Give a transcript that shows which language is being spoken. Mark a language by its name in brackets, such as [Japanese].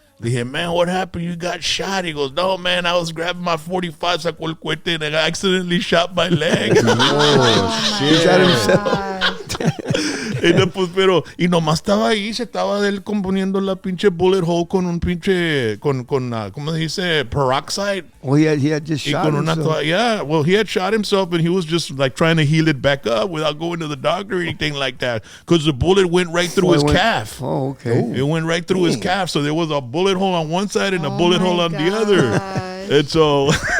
[English] Dije, man, what happened? You got shot. He goes, no, man, I was grabbing my 45, [Spanish] sacó el cohete, [English] and I accidentally shot my leg. Oh, He shot himself. [Spanish] Y nomás estaba ahí, se estaba de él componiendo la pinche bullet hole con un pinche, ¿cómo se dice? [English] Peroxide. Oh, he had just [Spanish] Y [English] shot [Spanish] con una [English] himself. yeah, well, he had shot himself, and he was just like trying to heal it back up without going to the doctor or anything like that, because the bullet went right through his calf. Oh, okay. It went right through his calf, so there was a bullet hole on one side and a bullet hole on the other. And so